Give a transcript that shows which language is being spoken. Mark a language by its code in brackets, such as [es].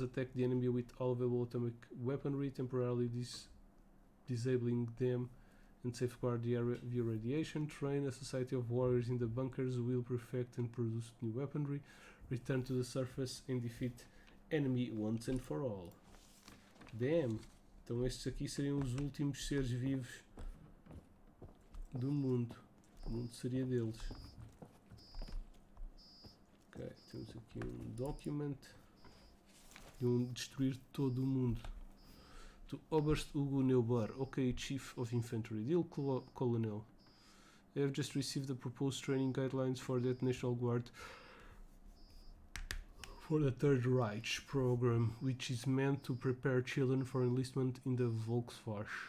[en] Attack the enemy with all available atomic weaponry, temporarily disabling them and safeguard the area via radiation. Train a society of warriors in the bunkers who will perfect and produce new weaponry. Return to the surface and defeat enemy once and for all. Damn! [pt] Então estes aqui seriam os últimos seres vivos do mundo. O mundo seria deles. Ok, temos aqui um document de destruir todo o mundo. [en] To Oberst Hugo Neubar, OK Chief of Infantry, Dear Colonel, I have just received the proposed training guidelines for that National Guard for the Third Reich program, which is meant to prepare children for enlistment in the Volkswasch.